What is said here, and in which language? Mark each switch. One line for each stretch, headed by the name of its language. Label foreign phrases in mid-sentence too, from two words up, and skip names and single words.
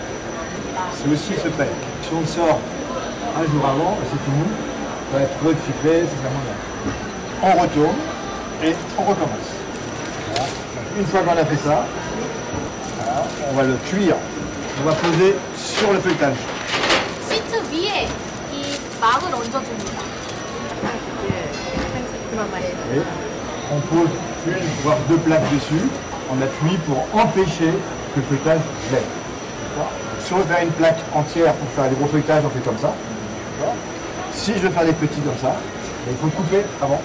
French: C'est aussi ce fait. Si on le sort un jour avant, c'est tout mou, ça va être trop sucré, c'est vraiment bien. On retourne et on recommence. Voilà. Une fois qu'on a fait ça, voilà, on va le cuire. On va poser sur le feuilletage.
Korean: 시트 위에 이 막을 얹어줍니다.
French: Et on pose une voire deux plaques dessus en appui pour empêcher que le feuilletage lève. Si on veut faire une plaque entière pour faire des gros feuilletages, on fait comme ça. Si je veux faire des petits comme ça, il faut couper avant.